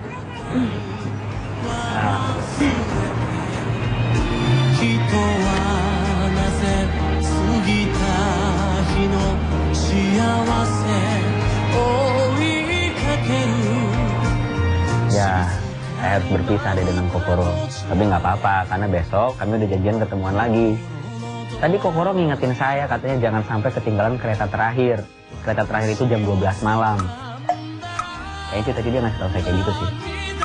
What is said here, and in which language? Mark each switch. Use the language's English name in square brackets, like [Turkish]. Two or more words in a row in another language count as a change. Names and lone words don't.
[Japanese] 人はなぜ過ぎた日の幸せ追いかける [Indonesian] Ya, saya harus berpisah deh dengan Kokoro. Tapi nggak apa-apa, karena besok kami udah janjian ketemuan lagi. Tadi Kokoro ngingetin saya, katanya jangan sampai ketinggalan kereta terakhir. Kereta terakhir itu jam 12 malam. Kayaknya tadi dia ngasih tau saya kayak gitu sih.